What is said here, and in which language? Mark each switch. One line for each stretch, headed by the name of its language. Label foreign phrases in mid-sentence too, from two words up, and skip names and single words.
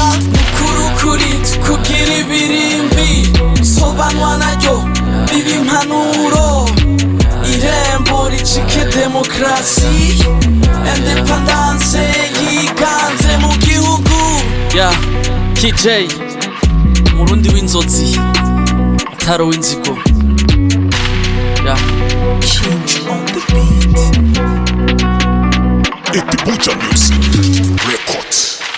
Rundi: Ukuri tukugira ibirimbi, sobanwa naryo biba impanuro. Irembo ricike demokrasi, independance yiganze mu gihugu. KJ Murundi w'inzozi atari w'inzigo.
English: Change on the beat.
Rundi: Eti Buja Music Records.